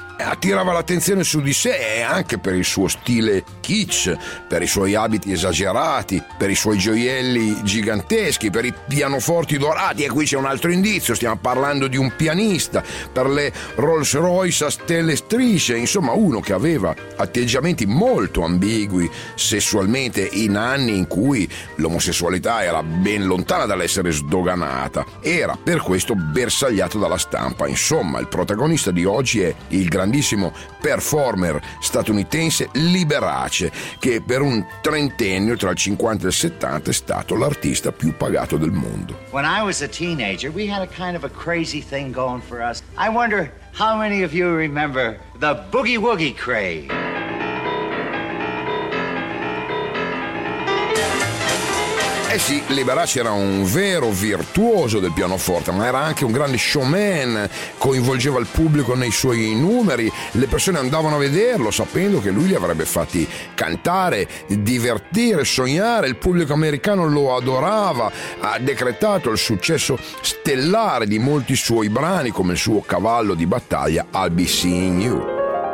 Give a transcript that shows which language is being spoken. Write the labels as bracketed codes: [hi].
[it] Attirava l'attenzione su di sé anche per il suo stile kitsch, per i suoi abiti esagerati, per i suoi gioielli giganteschi, per i pianoforti dorati, e qui c'è un altro indizio, stiamo parlando di un pianista, per le Rolls Royce a stelle e strisce, insomma uno che aveva atteggiamenti molto ambigui sessualmente in anni in cui l'omosessualità era ben lontana dall'essere sdoganata. Era per questo bersagliato dalla stampa. Insomma, il protagonista di oggi è il grandissimo performer statunitense Liberace, che per un trentennio tra il 50 e il 70 è stato l'artista più pagato del mondo. [en] When I was a teenager, we had a kind of a crazy thing going for us. I wonder how many of you remember the boogie woogie craze. [it] Eh sì, Liberace era un vero virtuoso del pianoforte, ma era anche un grande showman, coinvolgeva il pubblico nei suoi numeri, le persone andavano a vederlo sapendo che lui li avrebbe fatti cantare, divertire, sognare, il pubblico americano lo adorava, ha decretato il successo stellare di molti suoi brani come il suo cavallo di battaglia I'll Be Seeing You.